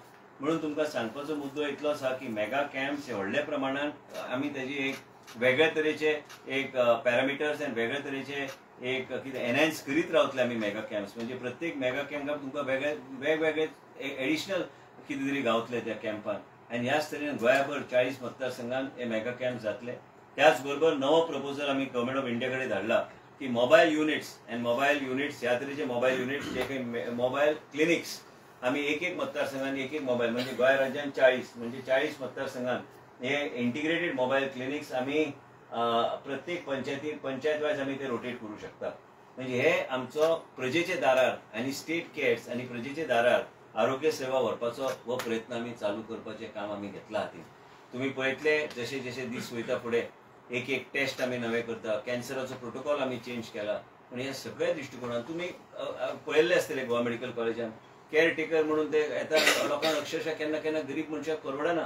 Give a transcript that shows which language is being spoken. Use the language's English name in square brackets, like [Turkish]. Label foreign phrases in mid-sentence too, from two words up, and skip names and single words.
[Konkani] म्हणून तुमकां सांगपाचो मुद्दो इतलोच आहा की [English] mega camps [Konkani] हे व्हडल्या प्रमाणात आमी तेजी एक वेगळ्या तरेचे एक पॅरामिटर्स आनी वेगळ्या तरेचे एक कितें एनहान्स करीत रावतले आमी [English] mega camps. [Konkani] म्हणजे प्रत्येक मेगा कॅम्पाक तुमकां वेगवेगळे एडिशनल कितें तरी गावतले त्या कॅम्पान. आणि ह्याच तरेन गोंयाभर 40 मतदारसंघात हे [English] mega camp [Konkani] जातले. त्याचबरोबर नवो प्रपोजल आम्ही गव्हर्नमेंट ऑफ इंडिया कडे धाडला की [English] mobile units [Konkani] ह्या तरेचे [English] mobile units [Konkani] जे काही [English] mobile clinics [Konkani] आम्ही एक मतदारसंघात एक मोबाईल म्हणजे गोंय राज्यात 40 म्हणजे 40 मतदारसंघात हे [English] integrated mobile clinics [Konkani] आम्ही प्रत्येक पंचायत वायज आम्ही ते रोटेट करू शकता. म्हणजे हे आमचो प्रजेचे दारार आणि [English] state cares [Konkani] आणि प्रजेचे दारार आरोग्य सेवा व्हरपाचो हो प्रयत्न आम्ही चालू करपाचे काम आम्ही घेतला हाती. तुम्ही पळयतले जसे जसे दीस वयता फुडें एक टेस्ट आम्ही नवे करता, कॅन्सराचो प्रोटोकॉल आम्ही चेंज केला. पण ह्या सगळ्या दृष्टिकोनात तुम्ही पळयल्ले आसतले गोवा मेडिकल कॉलेजान [English] care taker [Konkani] म्हणून ते येता लोकांक अक्षरशः केन्ना केन्ना गरीब मनशाक परवडना.